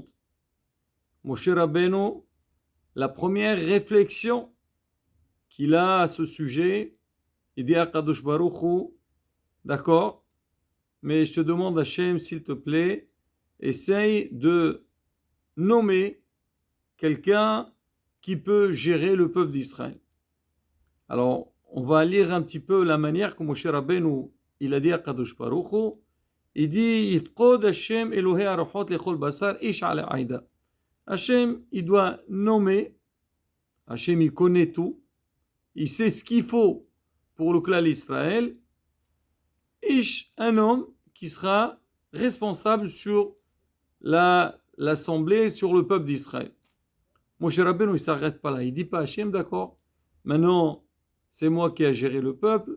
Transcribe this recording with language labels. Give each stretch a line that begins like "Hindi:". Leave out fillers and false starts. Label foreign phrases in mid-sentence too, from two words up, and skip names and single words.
French: Moshe Rabbeinu, la première réflexion qu'il a à ce sujet, il dit à
Hebrew: הקדוש ברוך הוא,
French: d'accord, mais je te demande Hashem, s'il te plaît, essaye de nommer quelqu'un qui peut gérer le peuple d'Israël. Alors, on va lire un petit peu la manière que Moshe Rabbeinu, il a dit à
Hebrew: קדוש ברוך הוא,
French: il dit,
Hebrew: יפקוד השם אלוהי הרוחות לכל בשר איש על העדה.
French: Hashem, il doit nommer, Hashem, il connaît tout, il sait ce qu'il faut pour le clan d'Israël, Ish, un homme qui sera responsable sur l'assemblée, sur le peuple d'Israël. Moshe Rabbeinu, il ne s'arrête pas là. Il ne dit pas Hachem, d'accord, maintenant, c'est moi qui ai géré le peuple.